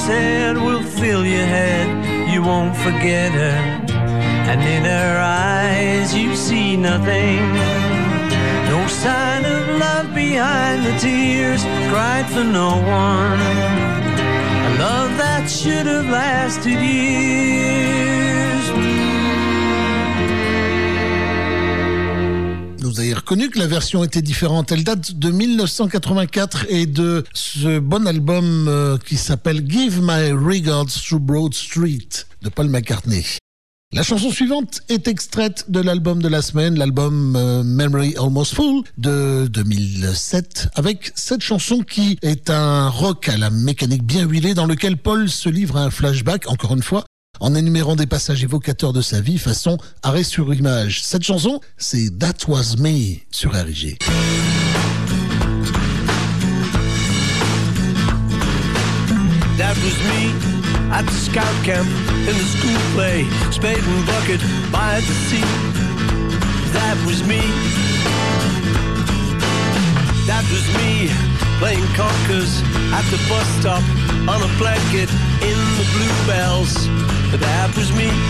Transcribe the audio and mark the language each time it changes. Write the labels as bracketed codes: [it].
[en] said will fill your head. You won't forget her, and in her eyes you see nothing. No sign of love behind the tears cried for no one. A love that should have lasted years. [fr] Vous avez reconnu que la version était différente. Elle date de 1984 et de ce bon album qui s'appelle Give My Regards to Broad Street de Paul McCartney. La chanson suivante est extraite de l'album de la semaine, l'album Memory Almost Full de 2007, avec cette chanson qui est un rock à la mécanique bien huilée dans lequel Paul se livre à un flashback, encore une fois, en énumérant des passages évocateurs de sa vie façon arrêt sur image. Cette chanson, c'est That Was Me sur RIG. [en] That was me at the scout camp in the school play, spade and bucket by the sea. That was me. That was me playing conkers at the bus stop on a blanket in the bluebells. That was me.